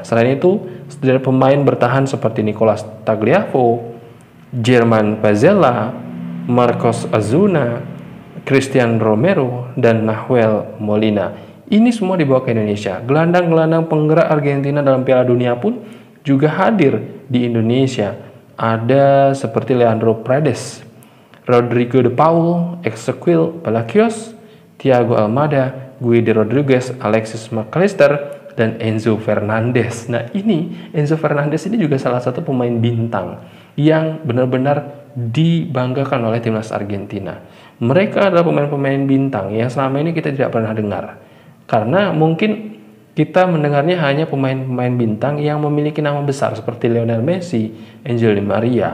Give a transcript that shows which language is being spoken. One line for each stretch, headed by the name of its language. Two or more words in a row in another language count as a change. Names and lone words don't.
Indonesian: Selain itu, sederhana pemain bertahan seperti Nicolas Tagliafico, German Pazzella, Marcos Azuna, Christian Romero, dan Nahuel Molina. Ini semua dibawa ke Indonesia. Gelandang-gelandang penggerak Argentina dalam Piala Dunia pun juga hadir di Indonesia. Ada seperti Leandro Paredes, Rodrigo de Paul, Ezequiel Palacios, Thiago Almada, Guido Rodriguez, Alexis McAllister, dan Enzo Fernandez. Nah, Enzo Fernandez ini juga salah satu pemain bintang yang benar-benar dibanggakan oleh timnas Argentina. Mereka adalah pemain-pemain bintang yang selama ini kita tidak pernah dengar. Karena mungkin kita mendengarnya hanya pemain-pemain bintang yang memiliki nama besar seperti Lionel Messi, Angel Di Maria.